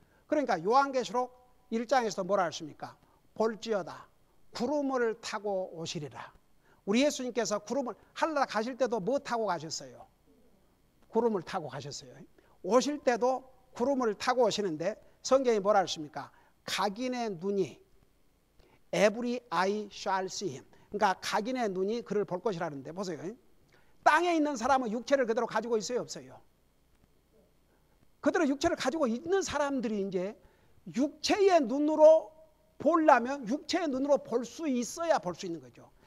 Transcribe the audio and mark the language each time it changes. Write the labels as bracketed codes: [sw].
[ko] 그러니까 요한계시록 1장에서도 뭐라 했습니까? 볼지어다 구름을 타고 오시리라. 우리 예수님께서 구름을 하늘나라 가실 때도 뭐 타고 가셨어요? 구름을 타고 가셨어요. 오실 때도 구름을 타고 오시는데 성경이 뭐라 했습니까? 각인의 눈이 [en] every eye shall see him. [ko] 그러니까 각인의 눈이 그를 볼 것이라는데 보세요. 땅에 있는 사람은 육체를 그대로 가지고 있어요, 없어요? 그대로 육체를 가지고 있는 사람들이 이제 육체의 눈으로 보려면 육체의 눈으로 볼 수 있어야 볼 수 있는 거죠.